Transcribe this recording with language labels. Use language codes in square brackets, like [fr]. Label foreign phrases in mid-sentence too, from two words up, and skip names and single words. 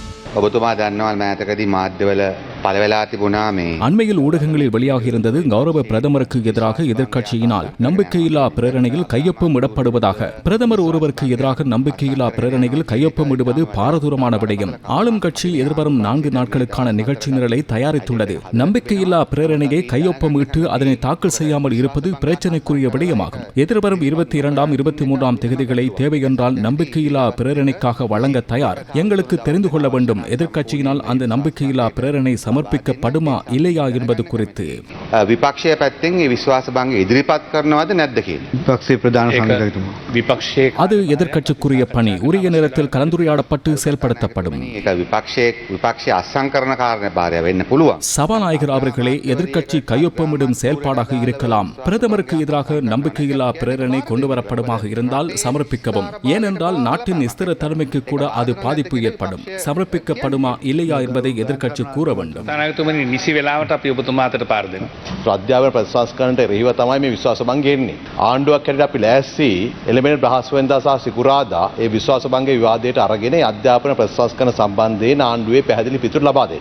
[si] ඔබතුමා දන්නවා මෑතකදී මාධ්‍යවල පළවෙලා තිබුණා මේ [ta] அண்மையில் ஊடகங்களில் வெளியாகியிருந்தது கௌரவ பிரதமருக்கு எதிராக எதிர்க்கட்சியினால் நம்பிக்கையில்லா பிரேரணையில் கையொப்பம் இடப்படுவதாக. பிரதமர் ஒருவருக்கு எதிராக நம்பிக்கையில்லா பிரேரணையில் கையொப்பம் இடுவது பாரதூரமான விடயம். ஆளும் கட்சி எதிர்வரும் 4 நாட்களுக்கான நிகழ்ச்சி நிரலை தயாரித்துள்ளது. நம்பிக்கையில்லா பிரேரணையை கையொப்பமிட்டு அதனை தாக்கல் செய்யாமல் இருப்பது பிரச்சினைக்குரிய விடயமாகும். எதிர்வரும் 22ஆம் 23ஆம் தேதிகளை தேவையென்றால் நம்பிக்கையில்லா பிரேரணைக்காக வழங்க தயார். எங்களுக்கு தெரிந்து கொள்ள வேண்டும், எதிர்க்கட்சியினால் அந்த நம்பிக்கையில்லா பிரேரணை சமர்ப்பிக்கப்படுமா இல்லையா என்பது குறித்து. [si] විපක්ෂය පැත්තෙන් ඒ විශ්වාස භංග ඉදිරිපත් කරනවද නැද්ද කියලා. විපක්ෂයේ ප්‍රධාන සංඝාධිපතිතුමා. විපක්ෂයේ [ta] அது எதிர்க்கட்சிக்குரிய பணி உரிய நேரத்தில் கலந்துரையாடப்பட்டு செயல்படுத்தப்படும். [si] ඒක විපක්ෂයේ අසංකරණ කාරණා භාරය වෙන්න පුළුවන්. [ta] சபாநாயகர் அவர்களே, எதிர்க்கட்சி கையொப்பமிடும் செயல்பாடாக இருக்கலாம். பிரதமருக்கு எதிராக நம்பிக்கையில்லா பிரேரணை கொண்டுவரப்படுமாக இருந்தால் சமர்ப்பிக்கவும். ஏனென்றால் நாட்டின் ஸ்திர தன்மைக்கு கூட அது பாதிப்பு ஏற்படும். சமர்ப்பிக்கப்படுமா இல்லையா என்பதை எதிர்க்கட்சி கூற வேண்டும். [si] නායකතුමනි නිසි වෙලාවට අපි ඔබතුමා අතට පාර දෙනවා. අධ්‍යාපන ප්‍රතිසංස්කරණයට එරෙහිව තමයි මේ විශ්වාස භංගය එන්නේ. ආණ්ඩුවක් හැටියට අපි ලෑස්ති එළඹෙන බ්‍රහස්පතින්දා සහ සිකුරාදා ඒ විශ්වාස භංග විවාදයට අරගෙන අධ්‍යාපන ප්‍රතිසංස්කරණ සම්බන්ධයෙන් ආණ්ඩුවේ පැහැදිලි පිටුර ලබා දෙන්න.